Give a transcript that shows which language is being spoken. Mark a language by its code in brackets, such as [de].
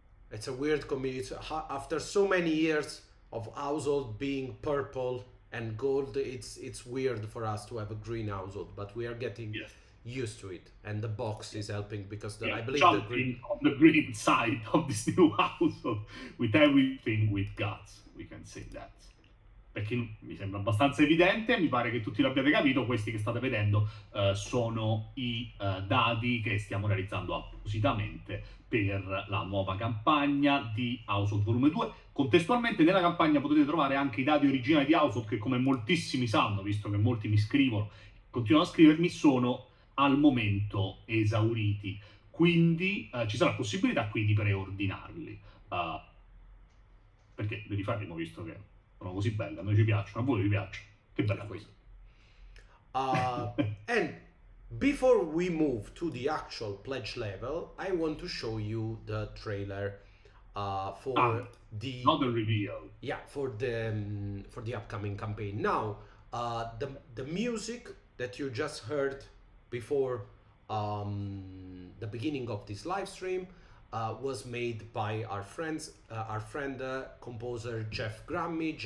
[en] It's a weird combination. After so many years of Household being purple and gold, it's weird for us to have a green Household, but we are getting Yes. used to it, and the box is helping because I Yeah, believe the jumping green. on the green side of this new household with everything with guts, we can say that. [it] Perché mi sembra abbastanza evidente, mi pare che tutti l'abbiate capito, questi che state vedendo sono i dadi che stiamo realizzando appositamente per la nuova campagna di Household Volume 2. Contestualmente nella campagna potete trovare anche i dadi originali di Household che, come moltissimi sanno, visto che molti mi scrivono, continuano a scrivermi, sono al momento esauriti, quindi ci sarà possibilità qui di preordinarli, perché ve li faremo, visto che sono così belli, a noi ci piacciono, a voi vi piacciono, che bella cosa. [en] And before we move to the actual pledge level, I want to show you the trailer for the not the reveal. Yeah, for the upcoming campaign. Now, the music that you just heard before the beginning of this live stream was made by our friend composer Jeff Grammy.